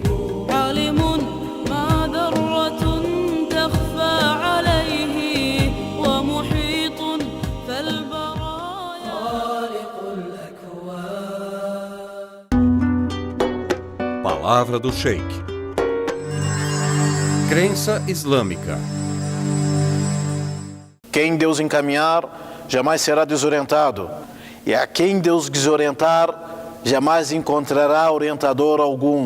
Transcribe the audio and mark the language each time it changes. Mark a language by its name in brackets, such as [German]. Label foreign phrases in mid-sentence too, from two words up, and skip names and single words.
[Arabic] عليم ما ذرة تخفى عليه ومحيط فالبرايا خالق الأكوان. [Portuguese] Palavra do Sheikh. Crença islâmica. Quem Deus encaminhar jamais será desorientado, e a quem Deus desorientar jamais encontrará orientador algum.